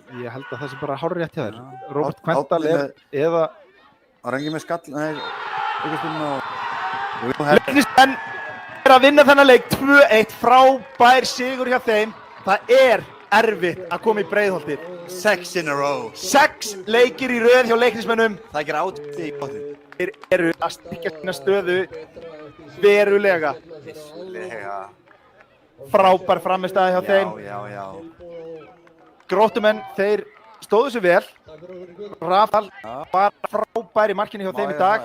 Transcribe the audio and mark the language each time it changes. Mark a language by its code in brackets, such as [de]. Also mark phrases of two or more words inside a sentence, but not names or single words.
[is] Ég held að það sé bara hárrétt hjá þér. Já. Róbert Kvendal er eða... Það er engin með skall, nei, aukaspyrnu og... Leiknismenn er að vinna þennan leik 2-1, frábær sigur hjá þeim. Það er erfitt að koma í Breiðholtið. [en] 6 in a row. [is] 6 leikir í röð hjá Leiknismennum. Það er átið í botnið. Þeir eru að styrkja sína stöðu verulega. Frábær framistæða hjá þeim. Já. Gróttumenn, þeir stóðu sig vel. Rafal var frábær í markinu hjá þeim í dag.